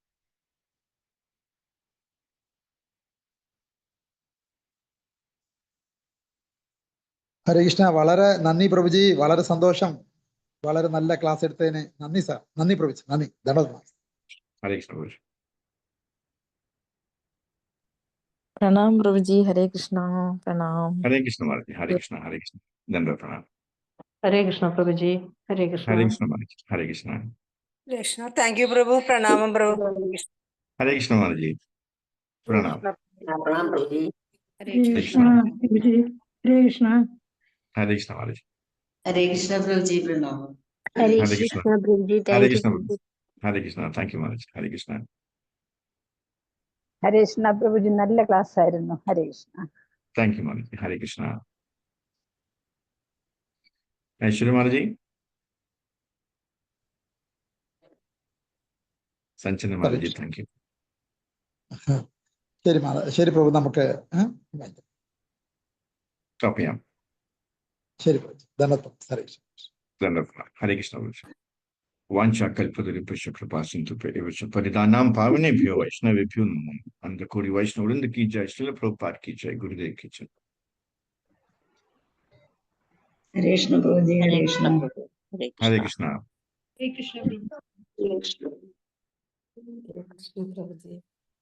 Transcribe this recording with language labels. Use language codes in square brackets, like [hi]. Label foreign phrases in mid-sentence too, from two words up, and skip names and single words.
[ml] ഹരേ കൃഷ്ണ. വളരെ നന്ദി പ്രഭുജി, വളരെ സന്തോഷം. വളരെ നല്ല ക്ലാസ് എടുത്തതിന് നന്ദി സാർ. നന്ദി പ്രഭുജി, നന്ദി. ഹരേ കൃഷ്ണ പ്രഭുജി. [hi] प्रणाम प्रभु जी। हरे कृष्णा। प्रणाम। हरे कृष्ण महाराज जी। हरे कृष्ण, हरे कृष्ण। दंडवत प्रणाम। हरे कृष्ण प्रभु जी। हरे कृष्ण। हरे कृष्ण महाराज जी। हरे कृष्ण। कृष्ण। [en] thank you [hi] प्रभु। प्रणाम प्रभु। हरे कृष्ण महाराज जी। प्रणाम। प्रणाम प्रभु जी। हरे कृष्ण प्रभु जी। हरे कृष्ण। हरे कृष्ण महाराज जी। हरे कृष्ण प्रभु जी। प्रणाम। हरे कृष्ण प्रभु जी। हरे कृष्ण। हरे कृष्ण। [en] thank you [hi] महाराज। हरे कृष्ण। [ml] ഹരേ കൃഷ്ണ പ്രഭുജി, നല്ല ക്ലാസ് ആയിരുന്നു. ഹരേ കൃഷ്ണ. [en] thank you [ml] മാതാജി. ഹരേ കൃഷ്ണ. ഐശ്വര്യ മാതാജി. സഞ്ജന മാതാജി, [en] thank you. [ml] ശരി ശരി പ്രഭു, നമുക്ക് സ്റ്റോപ്പ് ചെയ്യാം. ശരി പ്രഭു, ധന്യവാദം. ഹരേ കൃഷ്ണ. ഹരേ കൃഷ്ണ. [sa] വാഞ്ചാകൽപതരുഭ്യശ്ച കൃപാസിന്ധുഭ്യശ്ച പരിതാനാം പാവനേഭ്യോ വൈഷ്ണവേഭ്യോ നമോ. അനന്തകോടി വൈഷ്ണവവൃന്ദ [hi] की जय, श्रील प्रभुपाद की जय, गुरुदेव की जय. [ml] ഹരേ കൃഷ്ണ പ്രഭുജി. ഹരേ കൃഷ്ണ. [hi] हरे कृष्णा. [ml] ഹരേ കൃഷ്ണ പ്രഭു. ഹരേ കൃഷ്ണ. ഹരേ കൃഷ്ണ പ്രഭുജി.